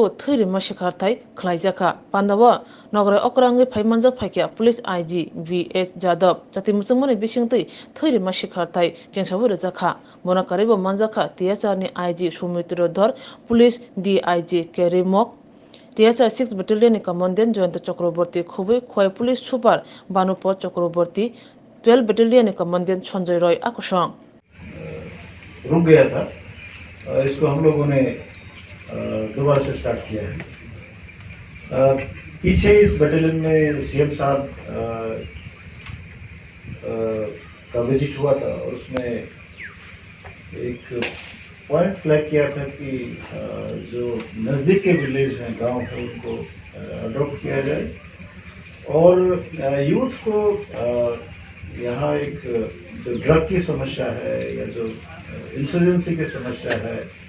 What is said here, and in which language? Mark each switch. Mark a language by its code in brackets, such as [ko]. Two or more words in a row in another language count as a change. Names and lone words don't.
[trp] thiri mashi kharthai khlaijaka pandawa nogre okrangi phaimanjak phaikya police IG VS Jadab jati musungmani bisingtui thiri mashi kharthai chengsabur jakha monakaribo manjaka THR ni IG Sumitro Dhar police DIG Kerimok THR 6 battalion ni commandant Joyanta Chakraborty Khubui Khoi police super Banupot Chakraborty 12 battalion ni commandant Sanjay Roy Akusang [hi] रुक गया था। इसको हम लोगों ने दोबारा से स्टार्ट किया है। पीछे इस बटालियन में सीएम साहब का विजिट हुआ था और उसमें एक पॉइंट फ्लैग किया था कि जो नज़दीक के विलेज हैं, गांव हैं, उनको अडॉप्ट किया जाए और यूथ को यहाँ एक जो ड्रग की समस्या है या जो इंसर्जेंसी की समस्या है